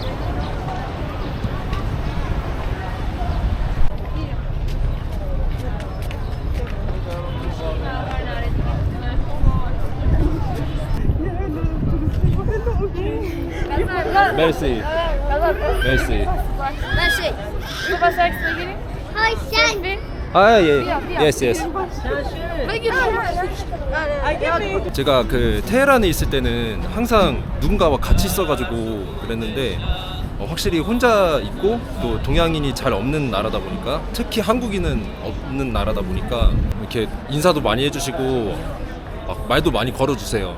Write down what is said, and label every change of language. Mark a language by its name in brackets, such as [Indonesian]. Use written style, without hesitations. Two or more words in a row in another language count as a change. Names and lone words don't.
[Korean] 메르시. 메르시. [Arabic] ماشي شو بدك تجري؟ هاي الشان [Korean] 예. 예스. 제가 그 테헤란에 있을 때는 항상 누군가와 같이 있어가지고 그랬는데 확실히 혼자 있고 또 동양인이 잘 없는 나라다 보니까, 특히 한국인은 없는 나라다 보니까 이렇게 인사도 많이 해주시고 막 말도 많이 걸어주세요.